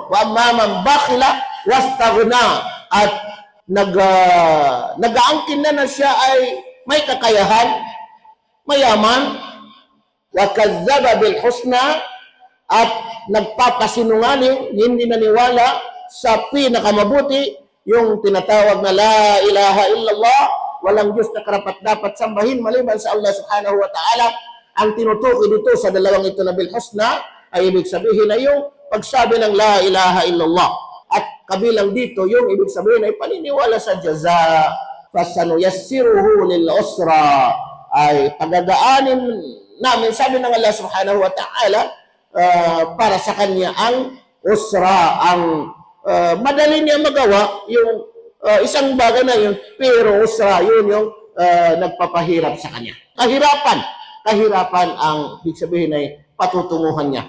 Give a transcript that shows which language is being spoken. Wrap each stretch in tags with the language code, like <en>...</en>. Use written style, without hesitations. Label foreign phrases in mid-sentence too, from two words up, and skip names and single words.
<ar>وأما من بخل واستغنى,</ar> <tl>at nag-aangkin na siya ay may kakayahan, mayaman,</tl> <ar>وكذب بالحسنى,</ar> <tl>at nagpapasinungaling, hindi naniwala sa pinakamabuti, yung tinatawag na</tl> <ar>لا إله إلا الله,</ar> <tl>walang Diyos na karapat-dapat sambahin maliban sa Allah</tl> <ar>سبحانه وتعالى.</ar> <tl>Ang tinutukoy dito sa dalawang ito na</tl> <ar>بالحسنى</ar> <tl>ay ibig sabihin na yung pagsabi ng</tl> <ar>لا إله إلا الله.</ar> <tl>At kabilang dito, yung ibig sabihin ay paniniwala sa jaza,</tl> <ar>فسنيسره للعسرى,</ar> <tl>ay pagdadaanin namin, sabi ng Allah</tl> <ar>سبحانه وتعالى,</ar> <tl>para sa kanya ang usra, ang madali niya magawa yung isang bagay na yun, pero usra, yun yung nagpapahirap sa kanya. Kahirapan ang ibig sabihin ay patutunguhan niya.</tl>